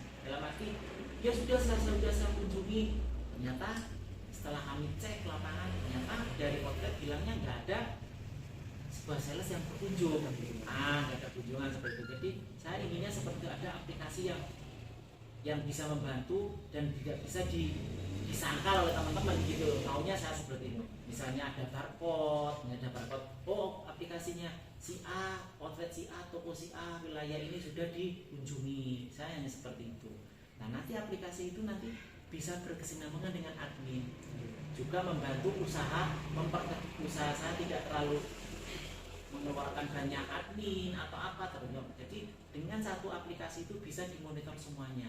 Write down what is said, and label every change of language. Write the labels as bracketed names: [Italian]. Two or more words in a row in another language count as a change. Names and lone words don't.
[Indonesian] Dalam arti ya sudah saya kunjungi, ternyata setelah kami cek lapangan ternyata dari outlet bilangnya nggak ada sebuah sales yang berkunjung, nggak ada kunjungan seperti itu. Jadi saya inginnya seperti ada aplikasi yang bisa membantu dan tidak bisa disangkal oleh teman-teman gitu. Maunya saya seperti itu. Misalnya ada barcode, oh aplikasinya si A, outlet si A, toko si A, wilayah ini sudah dikunjungi. Saya hanya seperti itu. Nah nanti aplikasi itu nanti bisa berkesinambungan dengan admin, juga membantu usaha saya tidak terlalu mengeluarkan banyak admin atau apa terus. Jadi dengan satu aplikasi itu bisa dimonitor semuanya.